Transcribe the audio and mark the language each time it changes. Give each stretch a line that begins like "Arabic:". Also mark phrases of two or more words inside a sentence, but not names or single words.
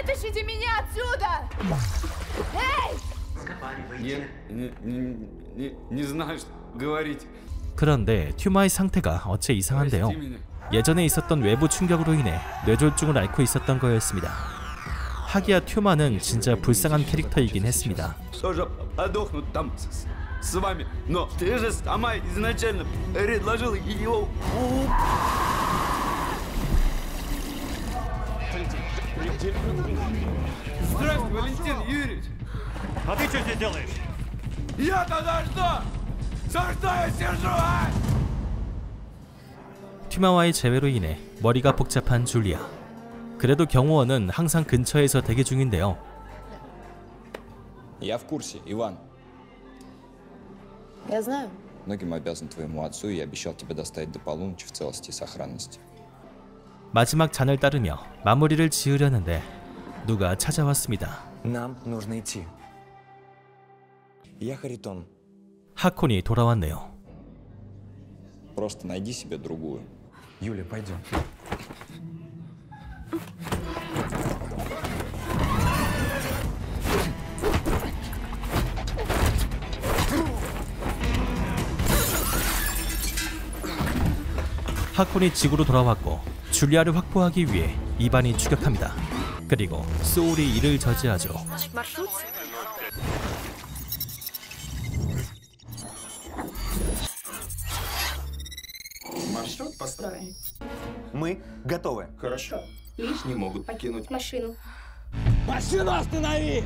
Korean: 그런데 튜마의 상태가 어째 이상한데요. 예전에 있었던 외부 충격으로 인해 뇌졸중을 앓고 있었던 거였습니다. 하기야 튜마는 진짜 불쌍한 캐릭터이긴 했습니다.
Russian: Здравствуй, Валентин Юрьевич! А ты что здесь делаешь? Я-то за что? За что я сижу, а?
Korean: 튜마와의 재회로 인해 머리가 복잡한 줄리아. 그래도 경호원은 항상 근처에서 대기 중인데요.
Russian: Я в курсе, Иван. Я знаю. Многим обязан твоему отцу, и я обещал тебе доставить до полуночи в целости и сохранности.
Korean: 마지막 잔을 따르며 마무리를 지으려는데 누가 찾아왔습니다.
Russian: Нам нужно идти. Я Харитон.
Korean: 하콘이 돌아왔네요.
Russian: Просто найди себе другую. Юля, пойдем.
Korean: 하콘이 지구로 돌아왔고 줄리아를 확보하기 위해 이반이 추격합니다. 그리고 소울이 이를 저지하죠.
Russian: Маршрут построен. Мы готовы. Хорошо. Лишние могут покинуть машину. Машину останови!